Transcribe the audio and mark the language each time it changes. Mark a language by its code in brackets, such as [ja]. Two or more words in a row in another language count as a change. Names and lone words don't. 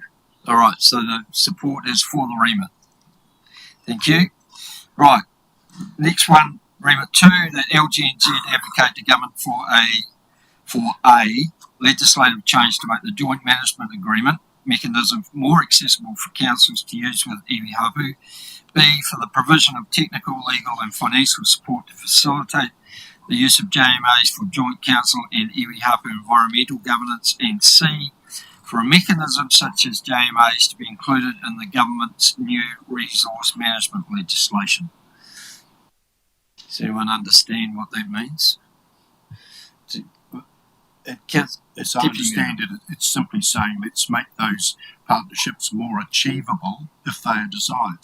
[en] All right, so the support is for the remit. Thank you. Right, next one, remit 2, that LGNZ advocate to government for a legislative change to make the joint management agreement mechanism more accessible for councils to use with [mi] iwi hapu. [en] B, for the provision of technical, legal and financial support to facilitate the use of JMAs for joint council and [mi] iwi hapu [en] environmental governance. And C, for a mechanism such as JMAs to be included in the government's new resource management legislation. Does anyone understand what that means? As I understand it, it's simply saying let's make those partnerships more achievable if they are desired.